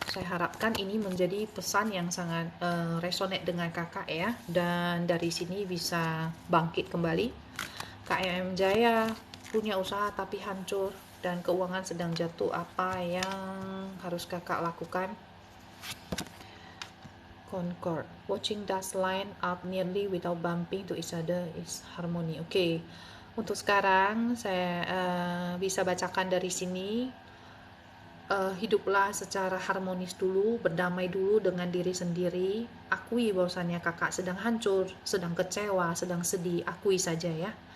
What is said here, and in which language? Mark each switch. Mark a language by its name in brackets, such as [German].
[Indonesian] Saya harapkan ini menjadi pesan yang sangat resonate dengan kakak ya. Dan dari sini bisa bangkit kembali. KMM Jaya punya usaha tapi hancur dan keuangan sedang jatuh. Apa yang harus kakak lakukan? [English] Concord. Watching dust line up nearly without bumping to each other is harmony. [Indonesian] Oke. Untuk sekarang saya bisa bacakan dari sini, hiduplah secara harmonis dulu, berdamai dulu dengan diri sendiri. Akui bahwasannya kakak sedang hancur, sedang kecewa, sedang sedih. Akui saja ya.